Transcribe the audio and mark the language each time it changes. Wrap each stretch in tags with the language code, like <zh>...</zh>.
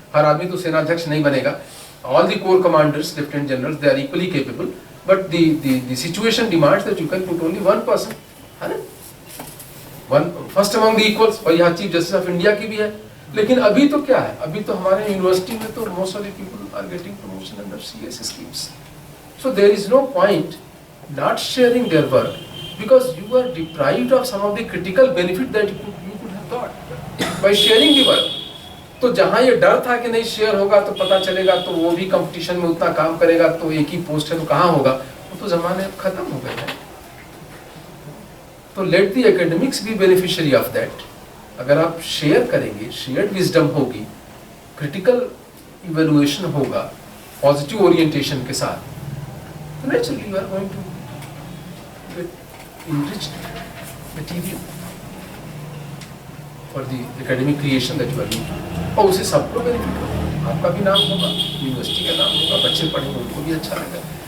<hi>हर आदमी तो सेनाध्यक्ष नहीं बनेगा।</hi> <en>all the core commanders, lieutenant generals, they are equally capable, but the situation demands that you can put only one person,</en> <hi>है ना?</hi> <en>One first among the equals.</en> <hi>और यहाँ चीफ जस्टिस ऑफ इंडिया की भी है। लेकिन अभी तो क्या है, अभी तो हमारे यूनिवर्सिटी में तो</hi> <en>Most of the people are getting promotion under CS schemes. So there is no point not sharing their work because you are deprived of some of the critical benefit that you could have got by sharing the work.</en> <hi>तो जहाँ ये डर था कि नहीं share होगा तो पता चलेगा तो वो भी कंपटीशन में उतना काम करेगा तो एक ही पोस्ट है तो कहाँ होगा, वो तो जमाने अब खत्म हो गए हैं। तो</hi> <en>Let the academics be beneficiary of that.</en> <hi>अगर आप शेयर करेंगे, शेयर्ड विजडम होगी, क्रिटिकल इवेल्युएशन होगा, पॉजिटिव ओरिएंटेशन के साथ,</hi> <en>naturally you are going to get enriched material for the academic creation that you are doing,</en> <hi>और उसे सबको बेनिफिट होगा, आपका भी नाम होगा, यूनिवर्सिटी का नाम होगा, बच्चे पढ़ेंगे उनको भी अच्छा लगेगा।</hi>